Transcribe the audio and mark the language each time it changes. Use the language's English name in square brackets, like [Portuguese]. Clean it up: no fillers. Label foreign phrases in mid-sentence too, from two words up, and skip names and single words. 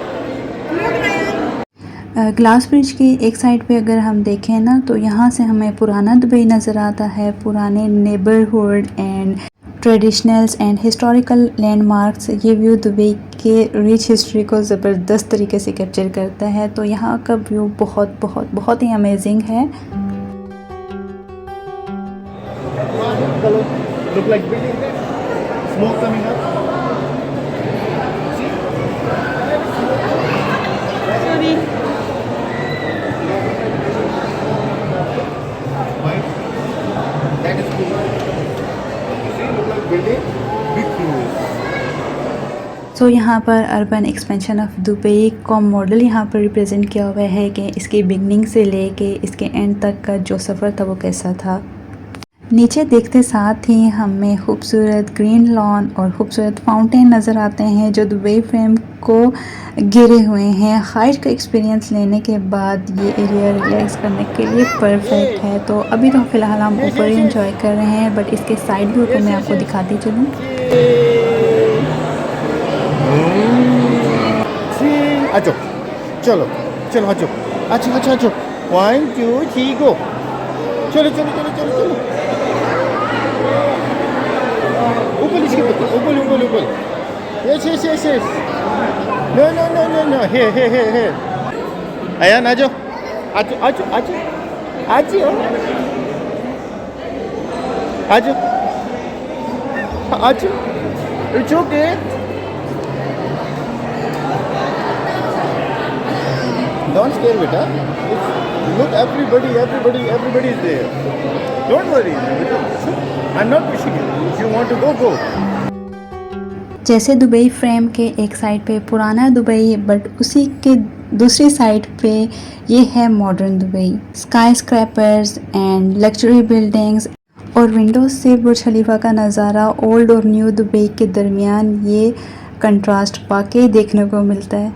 [English] glass bridge [Hindi] की एक साइड पे अगर हम देखें ना, तो यहाँ से हमें पुराना दुबई नज़र आता है। पुराने [English] neighbourhood and traditionals and historical landmarks, [Hindi] ये व्यू दुबई के [English] rich history [Hindi] को ज़बरदस्त तरीके से कैप्चर करता है। तो यहाँ का व्यू बहुत बहुत बहुत ही अमेजिंग है। [English] Look like building, smoke coming up. Sorry. That is cool. See, look like building, big views. [Hindi] सो यहाँ पर [English] urban expansion of Dubai [Hindi] का मॉडल यहाँ पर रिप्रेजेंट किया हुआ है कि इसकी बिगनिंग से लेके इसके एंड तक का जो सफ़र था वो कैसा था। नीचे देखते साथ ही हमें खूबसूरत [English] green lawn [Hindi] और खूबसूरत फाउंटेन नज़र आते हैं जो दुबई फ्रेम को घिरे हुए हैं। हाइट का एक्सपीरियंस लेने के बाद ये एरिया रिलैक्स करने के लिए परफेक्ट है। तो अभी तो फ़िलहाल हम ऊपर ही इंजॉय कर रहे हैं, बट इसके [English] side view [Hindi] को मैं आपको दिखाती चलूँ। आजो, चलो चलो आजो आजो आजो आजो। 1 2 3 गो। चलो चलो चलो चलो चलो। ऊपर इसके ऊपर ऊपर ऊपर ऊपर। [English] yes yes yes yes. no no no no no, हे हे हे हे। [Hindi] आयान आजो आजो आजो आजो आजो आजो आजो। [English] It's okay. Don't scare beta. Look, everybody is there. Don't worry. I'm not pushing you. If you want to go, go. [Hindi] जैसे दुबई फ्रेम के एक साइड पे पुराना दुबई, बट उसी के दूसरी साइड पे ये है मॉडर्न दुबई। [English] sky scrapers and luxury buildings [Hindi] और विंडोज से बुर्ज खलीफा का नज़ारा, ओल्ड और न्यू दुबई के दरमियान ये कंट्रास्ट वाकई देखने को मिलता है।